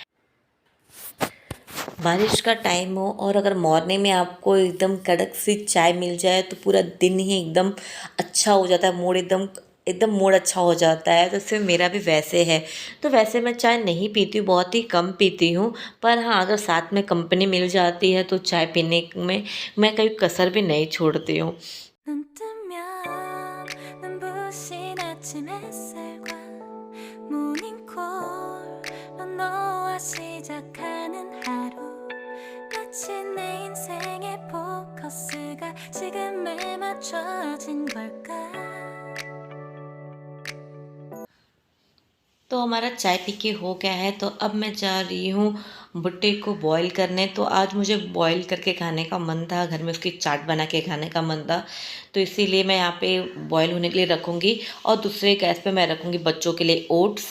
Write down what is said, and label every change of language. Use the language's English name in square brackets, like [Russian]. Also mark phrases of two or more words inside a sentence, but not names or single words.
[Hindi] बारिश का टाइम हो और अगर मॉर्निंग में आपको एकदम कड़क सी चाय मिल जाए तो पूरा दिन ही एकदम अच्छा हो जाता है। मूड एकदम एकदम मूड अच्छा हो जाता है। तो इससे मेरा भी वैसे है। तो वैसे मैं चाय नहीं पीती हूँ, बहुत ही कम पीती हूँ। पर हाँ, अगर साथ में कंपनी मिल जाती है तो चाय पीने में मैं कभी कसर भी नहीं छोड़ती हूँ। [Korean] 눈 뜨면 눈부신 아침 햇살과 모닝콜로 너와 시작하는 하루 마치 내 인생의 포커스가 지금에 맞춰진 걸까. [Hindi] तो हमारा चाय पी के हो गया है। तो अब मैं जा रही हूँ भुट्टे को बॉईल करने। तो आज मुझे बॉईल करके खाने का मन था, घर में उसकी चाट बना के खाने का मन था। तो इसीलिए मैं यहाँ पे बॉईल होने के लिए रखूँगी और दूसरे गैस पे मैं रखूँगी बच्चों के लिए ओट्स।